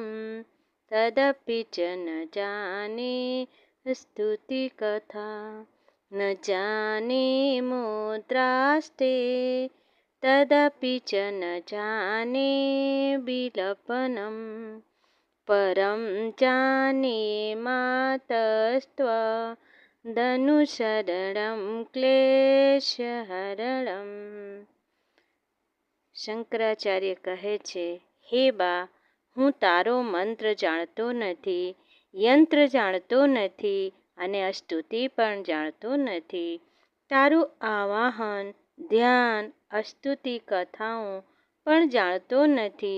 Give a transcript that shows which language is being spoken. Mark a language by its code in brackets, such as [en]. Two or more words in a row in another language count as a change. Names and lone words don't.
[sa] तदपि च न जाने स्तुतिकथा न जाने मुद्रास्ते तदपि च न जाने विलपनम् परं जाने मातस्त्वदनुसरणं ક્લેશહરણમ। [gu] શંકરાચાર્ય કહે છે, હે બા, હું તારો મંત્ર જાણતો નથી, યંત્ર જાણતો નથી અને સ્તુતિ પણ જાણતો નથી. તારું આવાહન, ધ્યાન, સ્તુતિ કથાઓ પણ જાણતો નથી.